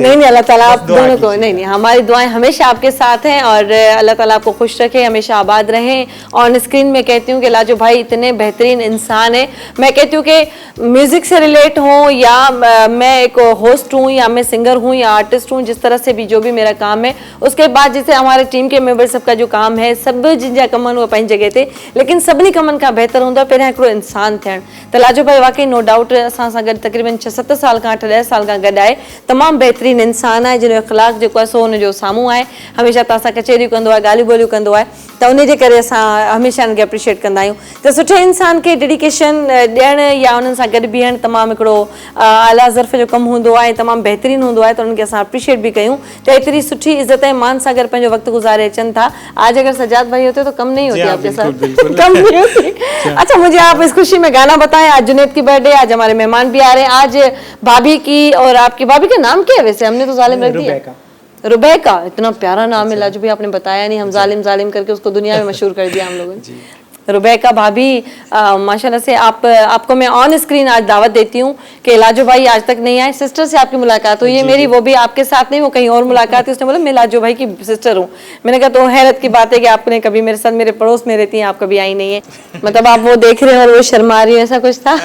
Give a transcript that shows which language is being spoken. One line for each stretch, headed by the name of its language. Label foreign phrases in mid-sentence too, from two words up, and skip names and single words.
Urdu: نہیں اللہ تعالیٰ آپ دونوں کو نہیں ہماری دعائیں ہمیشہ آپ کے ساتھ ہیں اور اللہ تعالیٰ آپ کو خوش رکھے ہمیشہ آباد رہیں
English: on screen
Urdu: میں کہتی ہوں کہ لاجو بھائی اتنے بہترین انسان ہے میں کہتی ہوں کہ میوزک سے ریلیٹ ہو یا میں ایک ہوسٹ ہوں یا میں سنگر ہوں یا آرٹسٹ ہوں جس طرح سے بھی جو بھی میرا کام ہے اس کے بعد جیسے ہمارے ٹیم کے ممبر سب کا جو کام ہے
Sindhi: सब जिन कम वो पंहिंजी जगह ते लेकिन सभिनी कमनि खां बहितर हूंदो आहे पहिरियां हिकिड़ो इंसान थियणु त लाजो भाई वाकई
English: no doubt
Sindhi: असां सां गॾु तक़रीबन 6-7 साल खां 8-10 साल खां गॾु आहे तमामु बहितरीनु इंसान आहे जिन जो इख़लाक़ जेको आहे सो हुनजो साम्हूं आहे हमेशह तव्हां सां कचहरियूं कंदो आहे ॻाल्हियूं ॿोलियूं कंदो आहे त उन जे करे असां हमेशह हुनखे एप्रिशिएट कंदा आहियूं त सुठे इंसान खे डेडिकेशन ॾियणु या उन्हनि सां गॾु बीहणु तमामु हिकिड़ो आला ज़र्फ़ जो कमु हूंदो आहे तमामु बहितरीनु हूंदो आहे त उन्हनि खे असां एप्रिशिएट बि कयूं त एतिरी सुठी इज़त ऐं मान सां गॾु पंहिंजो वक़्तु गुज़ारे अचनि था
Urdu: آج اگر سجاد بھائی ہوتے تو کم نہیں ہوتی آپ کے ساتھ کم نہیں ہوتی اچھا مجھے آپ اس خوشی میں گانا بتائیں آج جنید کی برتھ ڈے آج ہمارے مہمان بھی آ رہے ہیں آج بھابھی کی اور آپ کی بھابھی کا نام کیا ہے ویسے ہم نے تو ظالم رکھ دیا ربیکا اتنا پیارا نام ہے لاجو بھائی آپ نے بتایا نہیں ہم ظالم ظالم کر کے اس کو دنیا میں مشہور کر دیا ہم لوگوں نے ربیکا بھابھی ماشاءاللہ سے آپ کو میں
English: on screen
Urdu: آج دعوت دیتی ہوں کہ لاجو بھائی آج تک نہیں آئے سسٹر سے آپ کی ملاقات ہوئی ہے میری وہ بھی آپ کے ساتھ نہیں وہ کہیں اور ملاقات ہے اس نے بولا میں لاجو بھائی کی سسٹر ہوں میں نے کہا تو حیرت کی بات ہے کہ آپ نے کبھی میرے ساتھ میرے پڑوس میں رہتی ہیں آپ کبھی آئی نہیں ہے مطلب آپ وہ دیکھ رہے ہیں اور وہ شرما رہی ہے ایسا کچھ تھا